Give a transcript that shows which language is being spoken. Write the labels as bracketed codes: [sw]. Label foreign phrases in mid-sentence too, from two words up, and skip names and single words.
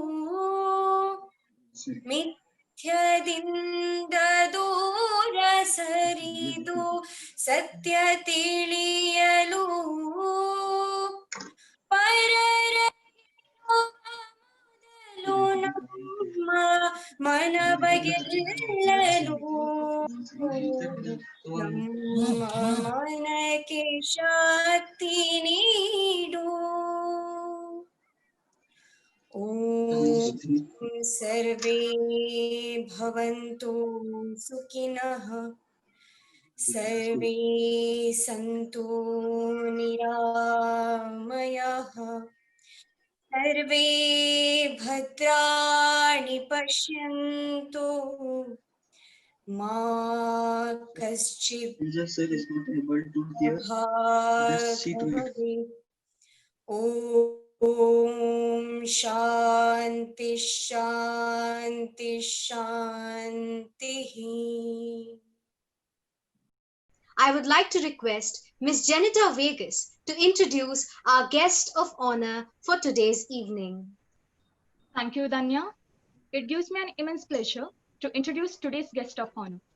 [kn] ಮಿಥ್ಯದಿಂದ ದೂರ ಸರಿದು ಸತ್ಯ ತಿಳಿಯಲು ಪರರ ಮೊದಲು ನಮ್ಮ ಮನವಗೆಲ್ಲಲು ನಮ್ಮ ಮನಕ್ಕೆ ಶಕ್ತಿ ನೀಡು [sa] ॐ सर्वे भवन्तु सुखिनः सर्वे सन्तु निरामयः सर्वे भद्राणि पश्यन्तु मा कश्चित् ॐ शान्ति शान्ति शान्ति. [en] I would like to request Ms. Janita Vegas to introduce our guest of honor for today's evening. Thank you, Danya. It gives me an immense pleasure to introduce today's guest of honor.